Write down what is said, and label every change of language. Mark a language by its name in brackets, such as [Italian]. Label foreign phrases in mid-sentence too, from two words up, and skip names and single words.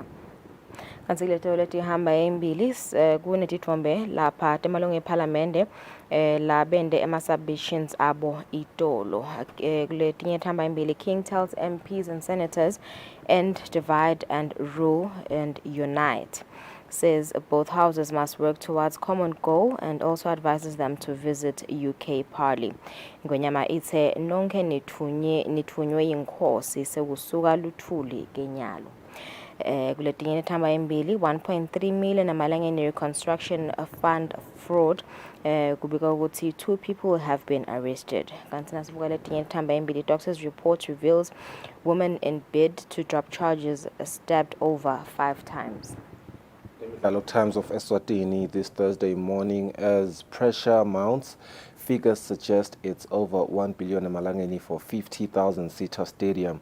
[Swati] Kanti leto letihamba embili kunetithombe lapha temalungu eParliament la bende ema-submissions abo itolo. Kuletinye thamba embili, [English] King tells MPs and senators end divide and rule and unite. Says both houses must work towards common goal and also advises them to visit UK Parley. [Swati] Ngonyama ithe nonke nithunywe yinkosi sekusuka luthuli kenyalo. Kuletinye thamba embili, 1.3 million amalangeni [English] reconstruction fund fraud. [Swati] Kubika ukuthi [English] 2 people have been arrested. [Swati] Kanti nasibuka letinye thamba embili, [English] doctor's report reveals woman in bid to drop charges stabbed over 5 times. The Times of Eswatini this Thursday morning, as pressure mounts, figures suggest it's over 1 billion emalangeni for 50,000 seater stadium.